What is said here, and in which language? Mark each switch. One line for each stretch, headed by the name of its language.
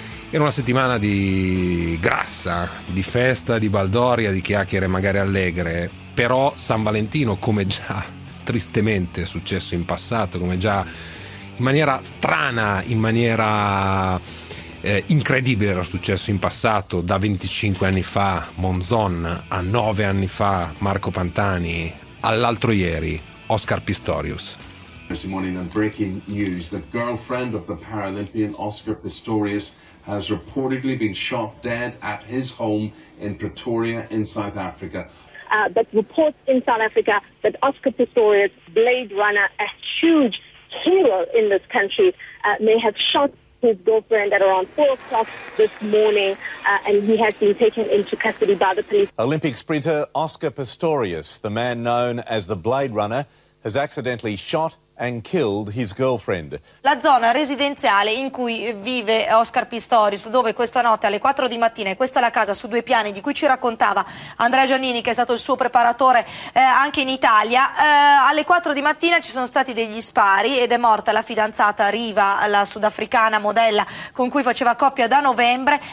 Italian: Era una settimana di grassa, di festa, di baldoria, di chiacchiere magari allegre, però San Valentino, come già tristemente è successo in passato, come già in maniera strana, in maniera incredibile era successo in passato, da 25 anni fa Monzon, a 9 anni fa Marco Pantani, all'altro ieri Oscar Pistorius.
English: This morning and breaking news, the girlfriend of the Paralympian Oscar Pistorius has reportedly been shot dead at his home in Pretoria in South Africa. But reports in South Africa that Oscar Pistorius, blade runner, a huge hero in this country, may have shot his girlfriend at around 4 o'clock this morning, and he has been taken into custody by the police. Olympic sprinter Oscar Pistorius, the man known as the blade runner, has accidentally shot and killed his girlfriend.
Italian: La zona residenziale in cui vive Oscar Pistorius, dove questa notte alle 4 di mattina, e questa è la casa su due piani di cui ci raccontava Andrea Giannini, che è stato il suo preparatore anche in Italia, alle 4 di mattina ci sono stati degli spari ed è morta la fidanzata Riva, la sudafricana modella con cui faceva coppia da novembre.